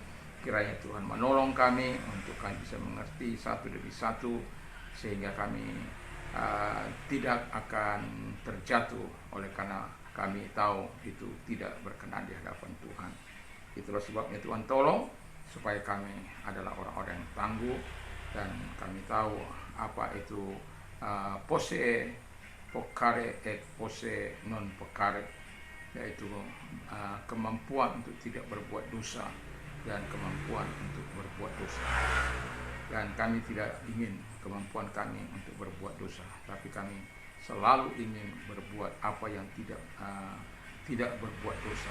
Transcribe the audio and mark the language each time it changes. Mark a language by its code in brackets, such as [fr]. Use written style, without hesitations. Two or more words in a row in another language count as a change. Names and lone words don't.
[id] Kiranya Tuhan menolong kami untuk kami bisa mengerti satu demi satu, sehingga kami tidak akan terjatuh oleh karena kami tahu itu tidak berkenan di hadapan Tuhan. Itulah sebabnya Tuhan tolong supaya kami adalah orang-orang yang tangguh, dan kami tahu apa itu [la] posse pocare et posse non pocare, [id] yaitu kemampuan untuk tidak berbuat dosa dan kemampuan untuk berbuat dosa. Dan kami tidak ingin kemampuan kami untuk berbuat dosa, tapi kami selalu ingin berbuat apa yang tidak berbuat dosa.